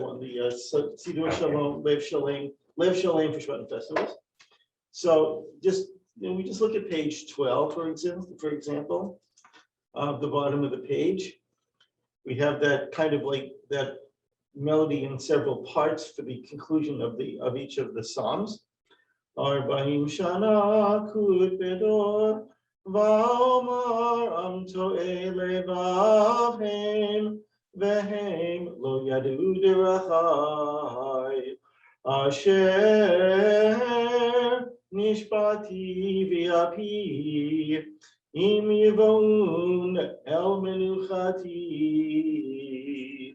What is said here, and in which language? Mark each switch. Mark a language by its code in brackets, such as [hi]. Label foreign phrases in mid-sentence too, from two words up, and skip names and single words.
[en] red one, Siddur Shalom, Lev Shalem for Shabbat festivals. So we just look at page 12, for example, the bottom of the page. We have that kind of like that melody in several parts for the conclusion of each of the Psalms. [he] ארבעים שנה אקוט בדור ואמר עם תעי לבב הם והם לא ידעו דרכי אשר נשבעתי באפי אם יבאון אל מנוחתי.